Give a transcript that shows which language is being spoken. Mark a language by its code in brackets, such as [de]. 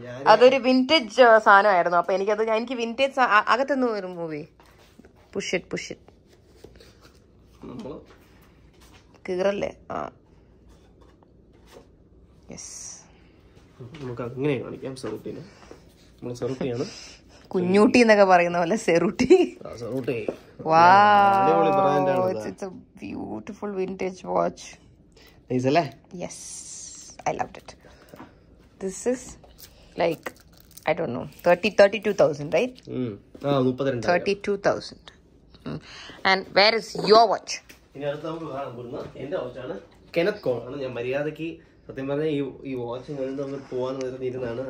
[ml] അതൊരു വിന്റേജ് സാധനമായിരുന്നു. അപ്പൊ എനിക്ക് വിന്റേജ് അകത്തുനിന്ന് ഒരു മൂവി പുഷ് കീറല്ലേ? ആ, യെസ്. നമുക്ക് അങ്ങനെ കാണിക്കാം. സെറുട്ടിനെ. നമ്മൾ സെറുട്ടിയാണ്. കുഞ്ഞൂട്ടി എന്നൊക്കെ പറയുന്ന പോലെ സെറൂട്ടി. [en] Wow, it's a beautiful vintage watch. [ml] Nice അല്ലേ? [en] Yes, I loved it. This is like, I don't know, 32,000, right? 32,000. And where is your watch? [ml] ഇനി അടുത്ത് നമുക്ക് കാണാൻ പോകുന്ന എന്റെ വാച്ചാണ്. കെനത്ത് കോൾ ആണ്. ഞാൻ മര്യാദക്ക് സത്യം പറഞ്ഞാൽ ഈ വാച്ച് കണ്ടിട്ട് നമ്മൾ പോവാന്ന് പറഞ്ഞിരുന്നാണ്.